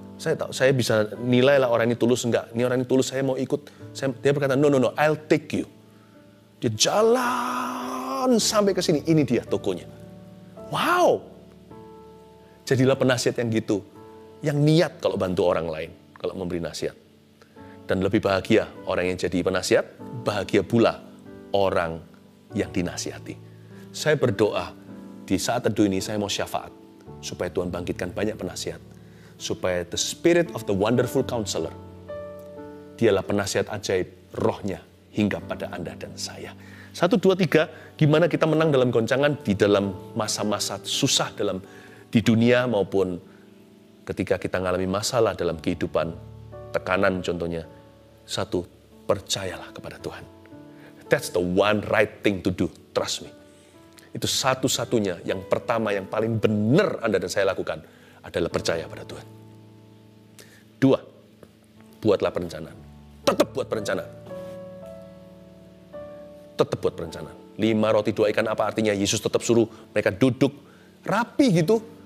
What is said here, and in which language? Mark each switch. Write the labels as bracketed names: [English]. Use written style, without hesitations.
[Indonesian] Saya bisa nilai lah orang ini tulus enggak. Ini orang ini tulus, saya mau ikut. Dia berkata, [English] no, I'll take you. [Indonesian] Dia jalan sampai ke sini. Ini dia tokonya. Wow. Jadilah penasihat yang gitu. Yang niat kalau bantu orang lain. Kalau memberi nasihat. Dan lebih bahagia orang yang jadi penasihat. Bahagia pula orang yang dinasihati. Saya berdoa di saat teduh ini saya mau syafaat. Supaya Tuhan bangkitkan banyak penasihat. supaya [English] the spirit of the wonderful counselor, [Indonesian] dialah penasihat ajaib, rohnya hingga pada Anda dan saya. 1, 2, 3, gimana kita menang dalam goncangan di dalam masa-masa susah di dunia maupun ketika kita mengalami masalah dalam kehidupan, tekanan contohnya. 1, percayalah kepada Tuhan. [English] That's the one right thing to do, trust me. [Indonesian] Itu satu-satunya, yang pertama, yang paling benar Anda dan saya lakukan adalah percaya pada Tuhan. 2, buatlah perencanaan. Tetap buat perencanaan. Tetap buat perencanaan. 5 roti 2 ikan apa artinya? Yesus tetap suruh mereka duduk rapi gitu.